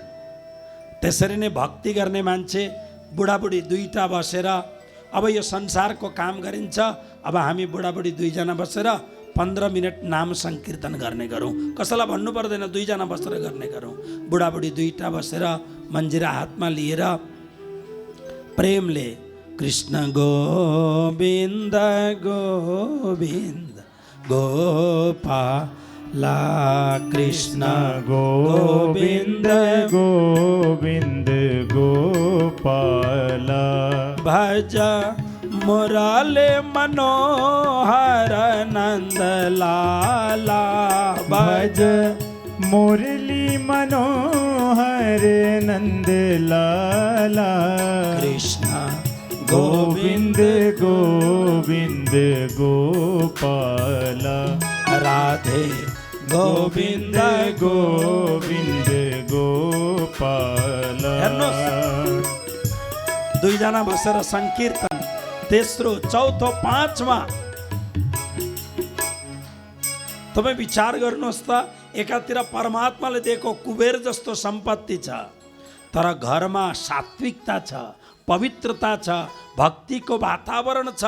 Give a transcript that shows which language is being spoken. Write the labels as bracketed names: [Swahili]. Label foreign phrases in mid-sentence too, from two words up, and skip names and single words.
[Nepali] त्यसरी नै भक्ति गर्ने मान्छे बुढाबुढी दुईटा बसेर अब यो संसारको काम गरिन्छ। अब हामी बुढाबुढी दुईजना बसेर 15 मिनट नाम संकीर्तन गर्ने गरौँ। कसैलाई भन्नु पर्दैन, दुईजना बसेर गर्ने गरौँ। बुढाबुढी दुईटा बसेर मन्जिरा हातमा लिएर प्रेमले [Hindi] कृष्ण गोविन्द गोविन्द गोपाला, कृष्ण गोविन्द गोविन्द गोपाला, भज मुरली मनोहर नंद लाला, भज मुरली मनोहर नंद लाला, कृष्ण गोविन्द गोविन्द गोपाला, राधे गोविन्द गोविन्द गोपाला। [Nepali] दुईजना बसेर संकीर्तन, तेस्रो, चौथो, पाँचमा। तपाईँ विचार गर्नुहोस् त, एकातिर परमात्माले दिएको कुबेर जस्तो सम्पत्ति छ, तर घरमा सात्विकता छ, पवित्रता छ, भक्तिको वातावरण छ।